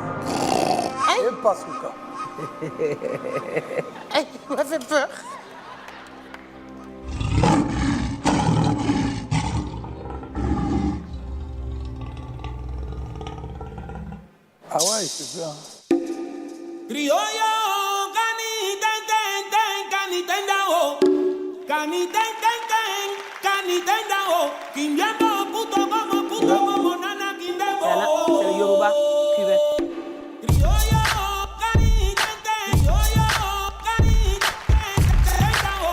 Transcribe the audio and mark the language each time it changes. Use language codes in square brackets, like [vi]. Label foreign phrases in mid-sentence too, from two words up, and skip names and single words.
[fr] Ok. pas, Souka. Il m'a fait peur. Ah ouais, c'est bien. [luq] Criollo, cani ten ten ten, cani ten da o, cani ten ten ten, cani ten da o, quimbiando [es] puto como [luq] nana quindemo. [fr] C'est le Yoruba cubain. [luq] Criollo, cani ten ten, criollo, cani ten ten da o.